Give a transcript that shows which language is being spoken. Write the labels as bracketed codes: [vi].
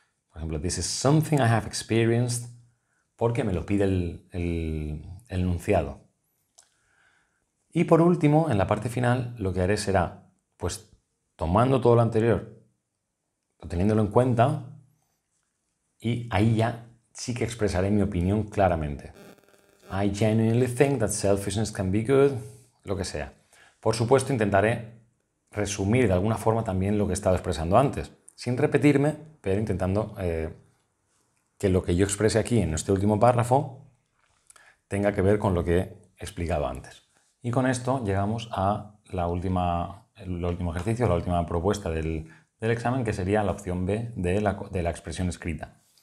[es] Por ejemplo, [en] this is something I have experienced, [es] porque me lo pide el enunciado. Y por último, en la parte final, lo que haré será, pues, tomando todo lo anterior, teniéndolo en cuenta, y ahí ya sí que expresaré mi opinión claramente. [en] I genuinely think that selfishness can be good, [es] lo que sea. Por supuesto, intentaré resumir de alguna forma también lo que he estado expresando antes, sin repetirme, pero intentando que lo que yo exprese aquí en este último párrafo tenga que ver con lo que he explicado antes. Y con esto llegamos a el último ejercicio, la última propuesta del examen, que sería la opción B de la expresión escrita.